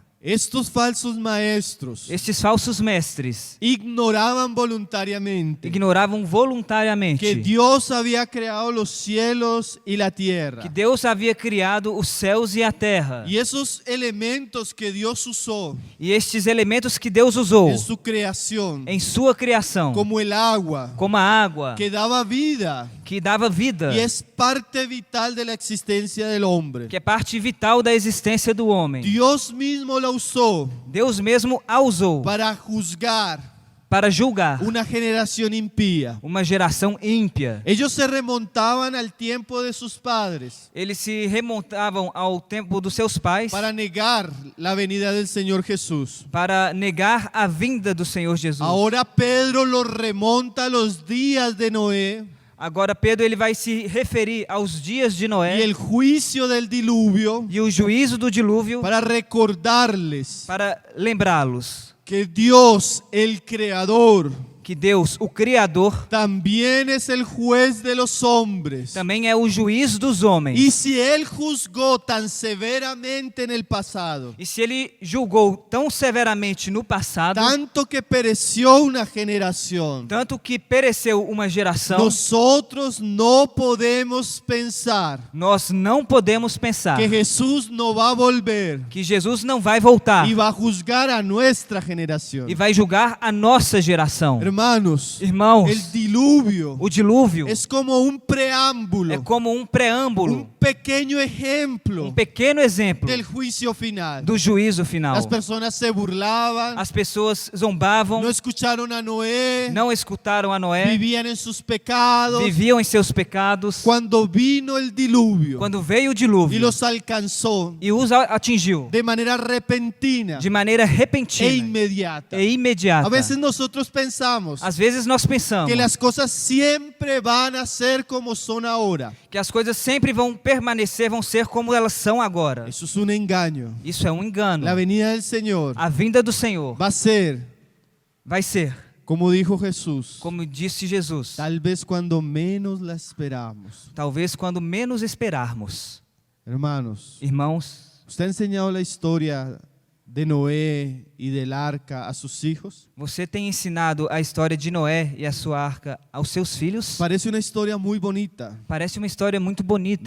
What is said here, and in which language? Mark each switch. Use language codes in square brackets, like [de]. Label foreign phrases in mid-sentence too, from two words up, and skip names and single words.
[es] Estos falsos maestros [pt] Estes falsos mestres [es] ignoraban voluntariamente [pt] ignoravam que voluntariamente [es] Dios había creado los cielos y la tierra. [pt] que Deus havia criado os céus e a terra. [es] Y esos elementos que Dios usó [pt] E estes elementos que Deus usou [es] en su creación, [pt] em sua criação, [es] como el agua, [pt] como a água, [es] que daba vida [pt] que dava vida, [es] y es parte vital de la existencia del hombre. [pt] que é parte vital da existência do homem. [es] Dios mismo la usó [pt] Deus mesmo a usou [es] para juzgar [pt] para julgar [es] una generación impía. [pt] uma geração ímpia. [es] Ellos se remontaban al tiempo de sus padres [pt] Eles se remontavam ao tempo dos seus pais [es] para negar la venida del Señor Jesús. [pt] para negar a vinda do Senhor Jesus. [es] Ahora Pedro los remonta a los días de Noé [pt] Agora Pedro ele vai se referir aos dias de [es] y Noé el juicio del diluvio [pt] e o juízo do dilúvio [es] para recordarles [pt] para lembrá-los [es] que Dios, el Creador, [pt] que Deus, o Criador, [es] también es el juez de los hombres. [pt] também é o juiz dos homens. [es] Y si Él juzgó tan severamente en el pasado, [pt] E se ele julgou tão severamente no passado, [es] tanto que pereció una generación, [pt] tanto que pereceu uma geração, [es] nosotros no podemos pensar [pt] nós não podemos pensar [es] que Jesús no va a volver [pt] que Jesus não vai voltar [es] y va a juzgar a nuestra generación. [pt] e vai julgar a nossa geração. [es] Hermanos, [pt] Irmãos, [es] el diluvio [pt] o dilúvio [es] es como un preámbulo, [pt] é como um preâmbulo, [es] un pequeño ejemplo [pt] pequeno exemplo [es] del juicio final. [pt] do juízo final. [es] Las personas se burlaban, [pt] As pessoas zombavam, [es] no escucharon a Noé, [pt] não escutaram a Noé, [es] vivían en sus pecados. [pt] viviam em seus pecados. [es] Cuando vino el diluvio [pt] Quando veio o [es] y [pt] dilúvio [es] los alcanzó [pt] e os atingiu [es] de manera repentina [pt] de maneira e repentina [es] inmediata. [pt] e imediata, [es] A veces nosotros pensamos [pt] às vezes nós pensamos [es] que las cosas siempre van a ser como son ahora. [pt] que as coisas sempre vão permanecer, vão ser como elas são agora. [es] Eso es un engaño. [pt] Isso é um engano. [es] La venida del Señor [pt] A vinda do Senhor [es] va a ser, [pt] vai ser, [es] como dijo Jesús, [pt] como disse Jesus, [es] tal vez cuando menos la esperamos. [pt] talvez quando menos esperarmos. [es] Hermanos, [pt] Irmãos, [es] ¿usted ha enseñado la historia de Noé y del arca a sus hijos? [pt] você tem ensinado a história de Noé e a sua arca aos seus filhos? [es] Parece una historia muy bonita. [pt] Parece uma história muito bonita.